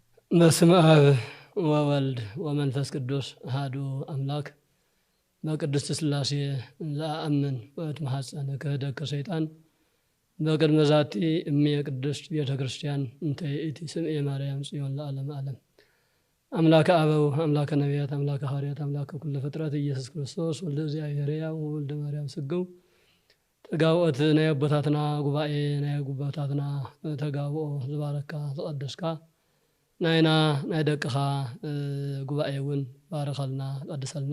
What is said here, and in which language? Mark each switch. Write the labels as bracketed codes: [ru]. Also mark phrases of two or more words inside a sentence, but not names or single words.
[gez] በስመ አብ ወወልድ ወመንፈስ ቅዱስ አሐዱ አምላክ በቅድስት ሥላሴ ዘአምን ወእትማሐፀነ ክህደት ከሰይጣን በቅድመ ዛቲ እሜ ቅድስት ቤተ ክርስቲያን እንተ ይእቲ ስምዔ ማርያም ጽዮን ለዓለመ ዓለም አምላከ አበው አምላከ ነቢያት አምላከ ሐዋርያት አምላከ ኩሉ ፍጥረት ኢየሱስ ክርስቶስ ወልደ እግዚአብሔር ሕያው ወልደ ማርያም ስግው [ti] ተጋውኦት ናይ አቦታትና ጉባኤ ናይ ጉባኤታትና ተጋውኦ ዝባረካ ዝቀደስካ ናይና ናይ ደቅኻ ጉባኤውን ባረኸልና ቀድሰልና